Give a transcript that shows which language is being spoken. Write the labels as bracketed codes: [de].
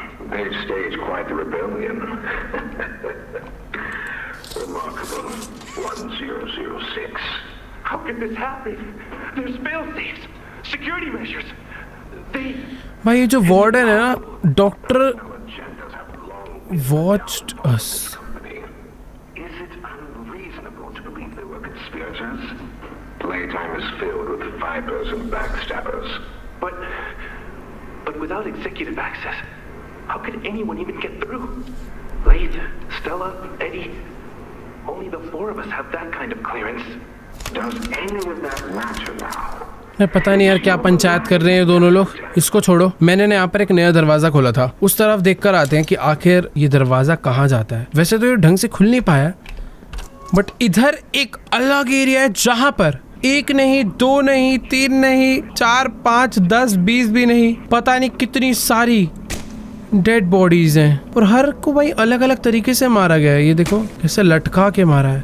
[en] They've staged quite the rebellion. Remarkable. 1006. How could this happen? There's fail-safes, security measures. They... [hi] भाई ये जो warden है ना, doctor [en] Agendas have long watched us. Is it unreasonable to believe they were conspirators? Playtime is filled with vipers and backstabbers. But without executive access, how could anyone even get through? Blade, Stella, Eddie, only the four of us have that kind of clearance. Does any of that matter now? [hi] मैं पता नहीं यार क्या पंचायत कर रहे हैं दोनों लोग। इसको छोड़ो, मैंने ना यहाँ पर एक नया दरवाजा खोला था, उस तरफ देखकर आते हैं कि आखिर ये दरवाजा कहाँ जाता है। वैसे तो ये ढंग से खुल नहीं पाया, बट इधर एक अलग एरिया है जहाँ पर एक नहीं, दो नहीं, तीन नहीं, 4, 5, 10, 20 भी नहीं, पता नहीं कितनी सारी डेड बॉडीज हैं और हर को भाई अलग अलग तरीके से मारा गया है। ये देखो कैसे लटका के मारा है।